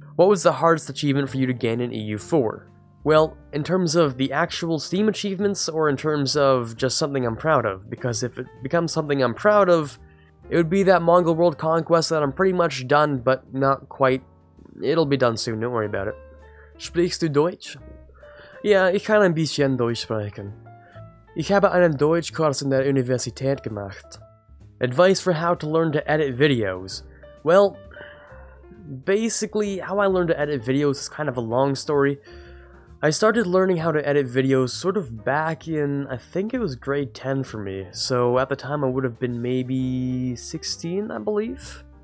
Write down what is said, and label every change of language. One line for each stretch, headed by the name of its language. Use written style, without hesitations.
English: What was the hardest achievement for you to gain in EU4? Well, in terms of the actual Steam achievements, or in terms of just something I'm proud of, because if it becomes something I'm proud of, it would be that Mongol World Conquest that I'm pretty much done, but not quite. It'll be done soon, don't worry about it.
German: Sprichst du Deutsch? Ja, ich kann ein bisschen Deutsch sprechen. Ich habe einen Deutschkurs in der Universität gemacht.
English: Advice for how to learn to edit videos. Well, basically, how I learned to edit videos is kind of a long story. I started learning how to edit videos sort of back in, I think it was grade 10 for me, so at the time I would have been maybe 16, I believe?